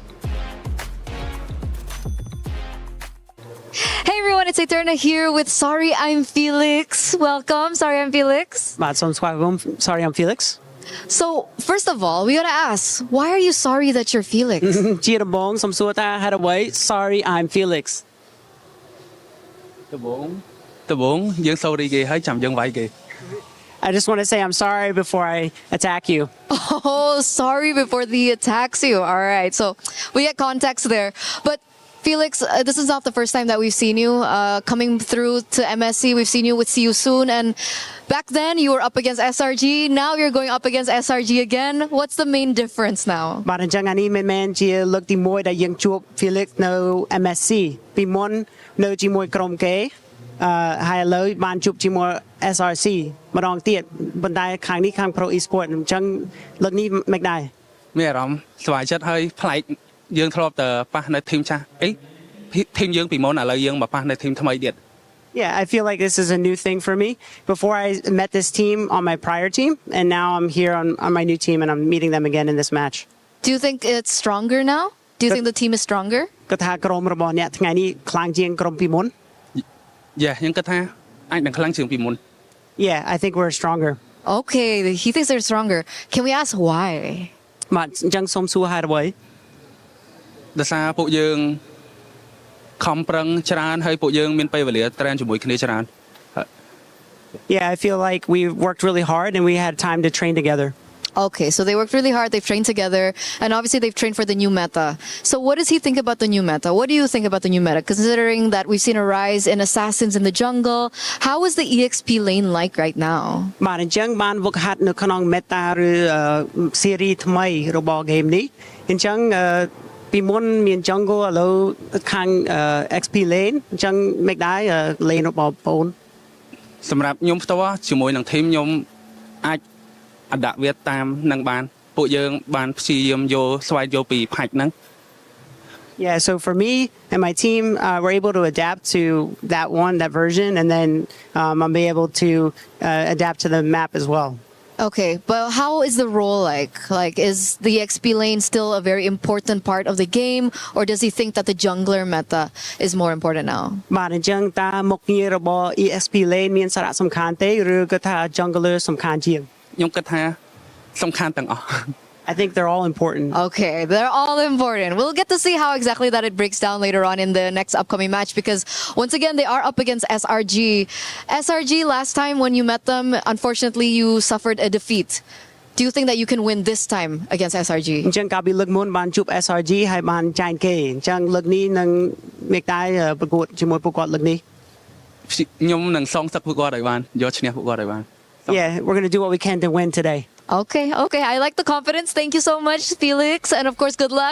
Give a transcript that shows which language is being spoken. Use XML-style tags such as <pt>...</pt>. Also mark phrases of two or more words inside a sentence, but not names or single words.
<en>Hey everyone, it's Eterna here with Sorry, I'm Felix. Welcome, Sorry, I'm Felix. Sorry, I'm Felix. So, first of all, we gotta ask, why are you sorry that you're Felix? Sorry, I'm Felix.</en> <km>ដំបូងយើង sorry គេហើយចាំយើងវាយគេ</km> <en>I just want to say I'm sorry before I attack you. Oh, sorry before he attacks you. All right, so we get context there. But Felix, this is not the first time that we've seen you coming through to MSC. We've seen you with See You Soon, and back then you were up against SRG. Now you're going up against SRG again. What's the main difference now?</en> <km>បាទអញ្ចឹងអានេះមែនជាលើកទី1ដែលយើងជួប Felix នៅ MSC ពីមុននៅជាមួយក្រុមគេហើយឥឡូវបានជួបជាមួយ SRC ម្ដងទៀតប៉ុន្តែខាងនេះខាង Pro Esports អញ្ចឹងលើកនេះមិនដែរមានអារម្មណ៍សប្បាយចិត្តហើយប្លែកយើងធ្លាប់តែប៉ះនៅធីមចាស់អីធីមយើងពីមុនឥឡូវយើងមកប៉ះនៅធីមថ្មីទៀត</km> <en>Yeah, I feel like this is a new thing for me. Before I met this team on my prior team, and now I'm here on my new team, and I'm meeting them again in this match. Do you think it's stronger now? Do you think the team is stronger?</en> <km>គាត់ថាក្រុមរបស់អ្នកថ្ងៃនេះខ្លាំងជាងក្រុមពីមុន Yeah, ខ្ញុំគិតថាអាចនឹងខ្លាំងជាងពីមុន</km> <en>Yeah, I think we're stronger. Okay, he thinks they're stronger. Can we ask why?</en> <km>បាទអញ្ចឹងសូមសួរហេតុអ្វីដោយសារពួកយើងខំប្រឹងច្រើនហើយពួកយើងមានពេលវេលា train ជាមួយគ្នាច្រើន</km> <en>Yeah, I feel like we worked really hard and we had time to train together. Okay, so they worked really hard, they've trained together, and obviously they've trained for the new meta. So what does he think about the new meta? What do you think about the new meta? Considering that we've seen a rise in assassins in the jungle, how is the EXP lane like right now?</en> <km>បាទអញ្ចឹងបានវឹកហាត់នៅក្នុង meta ឬ series ថ្មីរបស់ game នេះអញ្ចឹងពីមុនមាន jungle ឥឡូវខាង</km> <en>XP lane</en> <km>អញ្ចឹងមិនដែរ lane របស់បង សម្រាប់ខ្ញុំផ្ទាល់ជាមួយនឹង team ខ្ញុំអាចអដាក់វាតាមនឹងបានពួកយើងបានព្យាយាមយកស្វែងយកពីផាច់ហ្នឹង</km> <en>Yeah, so for me and my team, we're able to adapt to that version, and then I'll be able to adapt to the map as well. Okay, but how is the role like? Like, is the XP lane still a very important part of the game, or does he think that the jungler meta is more important now?</en> <km>បាទអញ្ចឹងតើមុខងាររបស់</km> <en>EXP lane</en> <km>មានសារៈសំខាន់ទេឬក៏ថា jungler សំខាន់ជាង ខ្ញុំគិតថាសំខាន់ទាំងអស់</km> <en>I think they're all important. Okay, they're all important. We'll get to see how exactly that it breaks down later on in the next upcoming match, because once again, they are up against SRG. SRG, last time when you met them, unfortunately, you suffered a defeat. Do you think that you can win this time against SRG?</en> <km>អញ្ចឹងកាលពីលើកមុនបានជួប SRG ហើយបានចាញ់គេអញ្ចឹងលើកនេះនឹងមេតាយប្រកួតជាមួយពួកគាត់លើកនេះខ្ញុំនឹងសងសឹកពួកគាត់ឲ្យបានយកឈ្នះពួកគាត់ឲ្យបាន</km> <en>Yeah, we're going to do what we can to win today. Okay, I like the confidence. Thank you so much, Felix. And of course, good luck.</en>